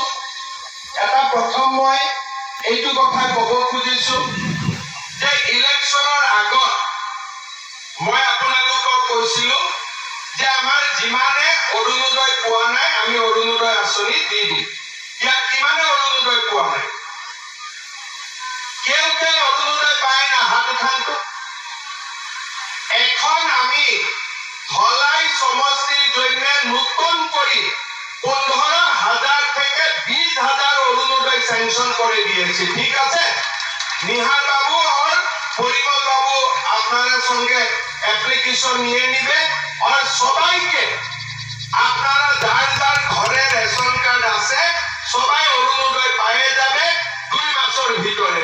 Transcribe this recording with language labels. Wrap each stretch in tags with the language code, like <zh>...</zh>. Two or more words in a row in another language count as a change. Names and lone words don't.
<as>এটা প্ৰথম মই এইটো কথা কব খুজিছো যে ইলেকশ্যনৰ আগত মই আপোনালোকক কৈছিলো যে আমাৰ যিমানে অৰুণোদয় পোৱা নাই আমি অৰুণোদয় আঁচনি দি দিম। ইয়াত কিমানে অৰুণোদয় পোৱা নাই?</as> <bn>কেউ অৰুণোদয় পায় না? হাত উঠানটো। এখন আমি ধলাই সমষ্টিৰ জন্য নতুন কৰি 15,000 থেকে 20,000 অরুণোদয় স্যাংশন করে দিয়েছি। ঠিক আছে? নিহার বাবু और পরিমল বাবু আপনারা সঙ্গে অ্যাপ্লিকেশন নিয়ে নিবে और সবাইকে আপনারা যার যার ঘরে রেশন কার্ড আছে সবাই অরুণোদয় পায়ে যাবে 2 মাসের ভিতরে।</bn>